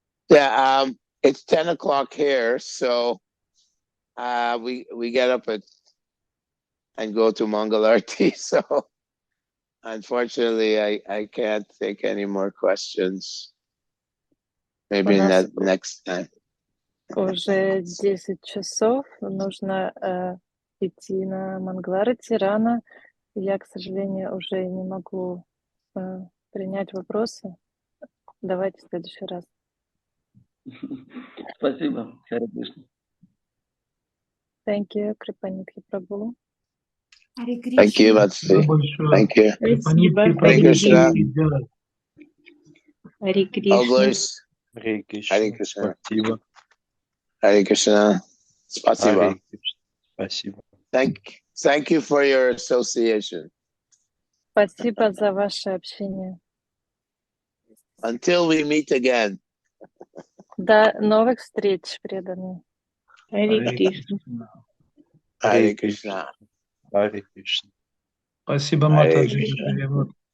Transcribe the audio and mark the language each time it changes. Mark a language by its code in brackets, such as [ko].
[en] Yeah, it's 10 o'clock here, so we get up and go to Mangalarti. So unfortunately, I can't take any more questions. Maybe next time. [ru] Уже 10 часов, нужно идти на Мангаларти рано. Я, к сожалению, уже не могу принять вопросы. Давайте в следующий раз. Спасибо, Харе Кришна. [en] Thank you, Крипанидхи Прабху. [ru] Харе Кришна. [en] Thank you, Vatsi. Thank you. [ru] Спасибо. [en] Hare Krishna. [ru] Харе [en] All [ru] Кришна. [en] glories. Hare Krishna. Hare Krishna. [ru] Спасибо. [en] Hare Krishna. [ru] Spasiba. [en] Hare Krishna. [ru] Спасибо. [en] Thank you for your association. [ru] Спасибо за ваше общение. [en] Until we meet again. [ru] До новых встреч, преданные. Харе Кришна. [en] Hare Krishna. Hare Krishna. [ru] Спасибо, Матаджи, за перевод.